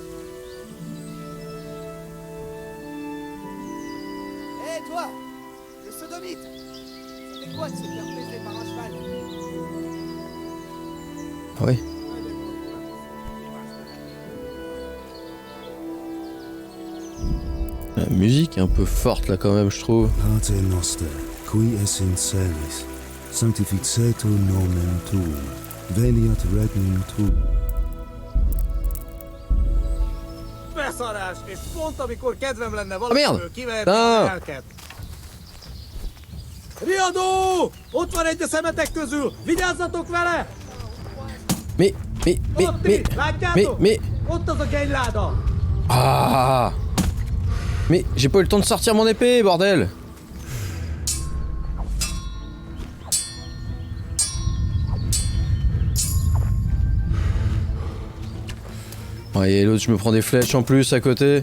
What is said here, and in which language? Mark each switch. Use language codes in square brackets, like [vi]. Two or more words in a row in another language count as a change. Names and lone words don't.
[fr] Hé toi, le sodomite. Ça fait quoi de se faire baiser par un cheval? Ah oui. La musique est un peu forte là quand même, je trouve. [la] Pater noster, qui es in celis, sanctificetur nomen tuum, veniat regnum tuum. [hu] Beszarás! És pont amikor kedvem lenne [fr] merde! [hu] valamiből kiverni Ah! a lelket. Riadó! Ott van egy a szemetek közül! Vigyázzatok vele! [fr] Mais, [hu] Ott itt! Látjátok? [fr] mais... [hu] Ott az a gennyláda! Ah! [fr] Mais j'ai pas eu le temps de sortir mon épée, bordel! Ouais, et l'autre, je me prends des flèches en plus à côté.